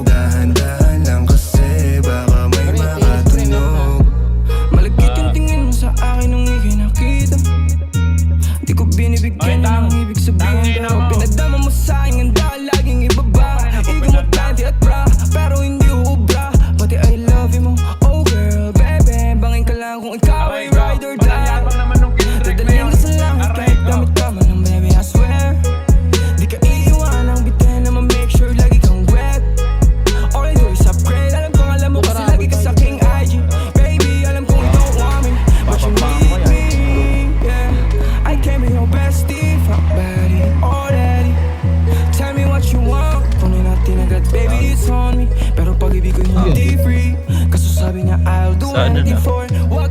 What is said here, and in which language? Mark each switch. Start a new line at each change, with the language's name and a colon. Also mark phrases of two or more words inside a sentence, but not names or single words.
Filipino: Dahan-dahan lang kasi baka may makatunog. Malagkit yung tingin mo sa akin nung ika'y nakita. Di ko binibigyan ng ibig sabihin daw. Pinadama mo sa akin, handa ka laging ibaba. Ikaw magtanti at bra, pero hindi ubra.
English: Pati I love you mo, oh girl, baby.
Filipino: Bangin ka lang kung ikaw ay
English: ride or die.
Filipino: Dadalhin ka sa langit kahit gamit ka man ng
English: baby, I swear.
Filipino: Di ka iiwanang bitin na ma-make sure lagi kang wet.
English: All I do is upgrade.
Filipino: Alam kong alam mo kasi lagi ka sa king IG.
English: Baby,
Filipino: alam kong
English: you don't want me, but you need me, yeah. I can be your bestie, fuck buddy, already. Tell me what you want,
Filipino: kunin natin agad,
English: baby, it's on me.
Filipino: Pero pag-ibig ko hindi free, kaso sabi niya
English: I'll do
Filipino: Sana
English: anything
Filipino: na.
English: for